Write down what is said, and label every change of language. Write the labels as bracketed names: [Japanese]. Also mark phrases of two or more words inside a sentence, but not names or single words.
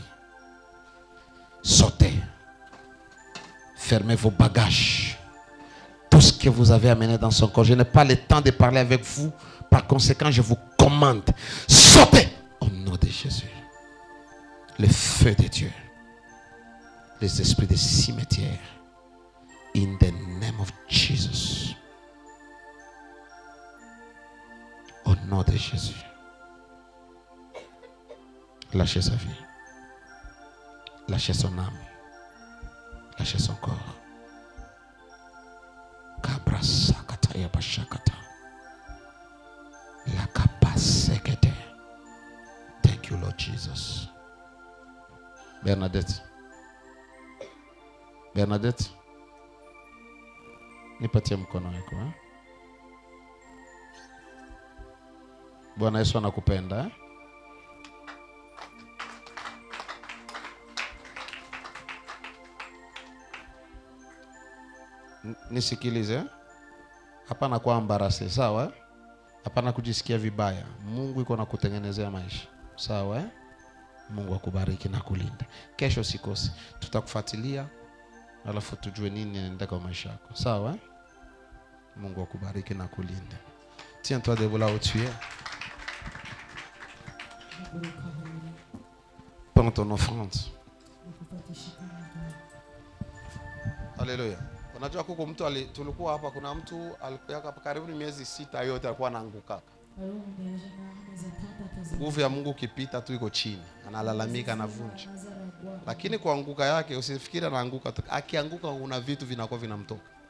[French] Sortez. Fermez vos bagages. Tout ce que vous avez amené dans son corps. Je n'ai pas le temps de parler avec vous. Par conséquent, je vous commande. Sortez. Au nom de Jésus. Le feu de Dieu. Les esprits de cimetière. [English] In the name of Jesus. [French] Au nom de Jésus. Lâchez sa vie. Lâchez son âme. Lâchez son corps. Kabrasa kataya bashakata. La kapasekete. [English] Thank you, Lord Jesus. [Swahili] Bernadette. Bernadette. Nipatie mkono wako. Bwana Yesu anakupenda. Nisikilize. Hapana kwa embarrassé, sawa? Hapana kujisikia vibaya. Mungu yuko nakutengenezea maisha. Sawa? Mungu akubariki na kulinda. Kesho sikosi. Tutakufuatilia alafu tujue nini inaendelea kwa maisha yako. Sawa? Mungu akubariki na kulinda. [French] Tiens-toi debout là où tu es. Prends ton offrande. Alléluia. [Swahili] Unajua kuko mtu tulikuwa hapa, kuna mtu alikuwa hapa karibu miezi 6 yote alikuwa anaanguka. Nguvu ya Mungu kipita tu iko chini, analalamika, anavunja. Lakini kuanguka yake usifikiri anaanguka, akianguka kuna vitu vinakuwa vinamtoka.